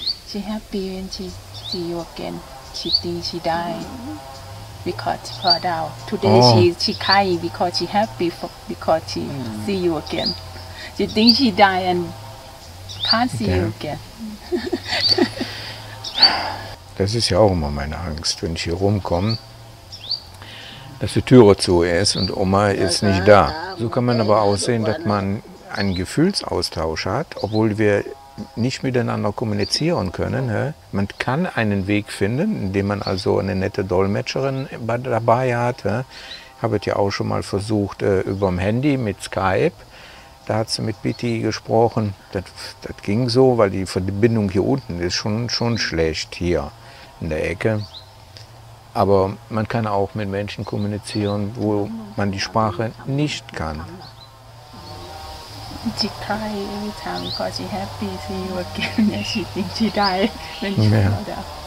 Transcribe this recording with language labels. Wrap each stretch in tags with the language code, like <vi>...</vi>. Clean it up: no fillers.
<en>She happy when she see you again. She thinks she died because her down. Today she cry because she happy because she see you again. She thinks she died and can't see you again.</en> <de>Das ist ja auch immer meine Angst, wenn ich hier rumkomme, dass die Türe zu ist und Oma ist nicht da. So kann man aber auch sehen, dass man einen Gefühlsaustausch hat, obwohl wir nicht miteinander kommunizieren können. He? Man kann einen Weg finden, indem man also eine nette Dolmetscherin dabei hat. He? Ich habe es ja auch schon mal versucht über dem Handy mit Skype. Da hat sie mit Bitti gesprochen. Das ging so, weil die Verbindung hier unten ist schon schlecht hier in der Ecke. Aber man kann auch mit Menschen kommunizieren, wo man die Sprache nicht kann.</de> <en>She cry every time because she happy to see you again and she thinks she died when she found out.</en>